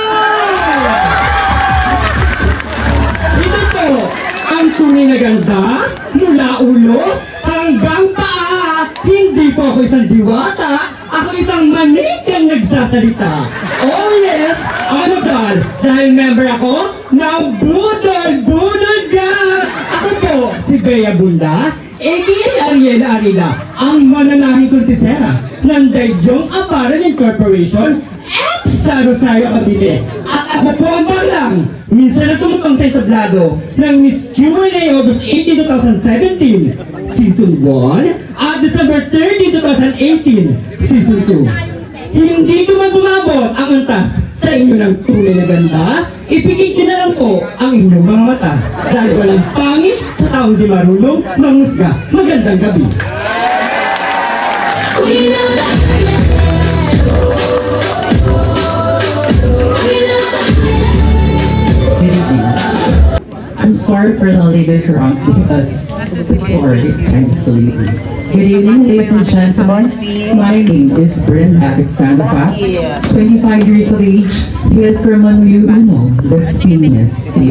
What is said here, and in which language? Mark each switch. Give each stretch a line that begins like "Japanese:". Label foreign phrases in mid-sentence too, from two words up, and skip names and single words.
Filipino: Ito po, ang tunay na ganda, mula ulo hanggang paa. Hindi po ako isang diwata, ako isang manikang nagsasalita.
English: Oh yes,
Filipino: ano dahil member ako ng Budol Gang. Ako po, si Bea Bunda, a.k.a. Ariel Arila, ang mananahing kontisera ng Dayjong Apparel Incorporation sa Rosario, Cavite. At ako po ang baglang minsan na tumutong sa entablado ng Miss Q&A August 18, 2017, Season 1 at December 30, 2018, Season 2. Hindi ko man bumabot ang antas sa inyo ng tunay na ganda, ipikit nyo na lang po ang inyong mga mata dahil walang pangit sa taong di marunong mangusga. Magandang gabi.
English: I'm sorry for the later drunk because the floor is kind of sleepy. Good evening, ladies and gentlemen. My name is Brenda Alexander Fox, 25 years of age, hail from Manuyuno, Las Piñas City.